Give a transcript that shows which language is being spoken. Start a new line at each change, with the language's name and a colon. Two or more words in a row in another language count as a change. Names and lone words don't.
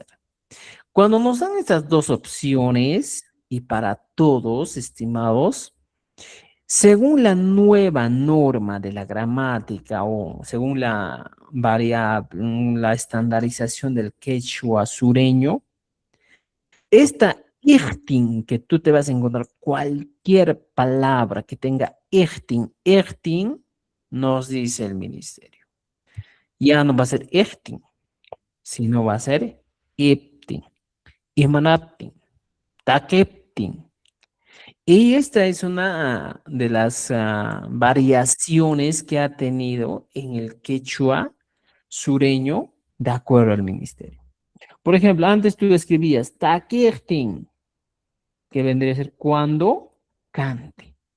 Spanish: Cuando nos dan estas dos opciones, y para todos, estimados, según la nueva norma de la gramática o según la variable, la estandarización del quechua sureño, esta irtin que tú te vas a encontrar, cualquier palabra que tenga irtin, nos dice el ministerio. Ya no va a ser irtin, sino va a ser
Quechua: iptin, imanaptin, takeptin.
Spanish: Y esta es una de las variaciones que ha tenido en el quechua sureño de acuerdo al ministerio. Por ejemplo, antes tú escribías takirtin, que vendría a ser cuando cante.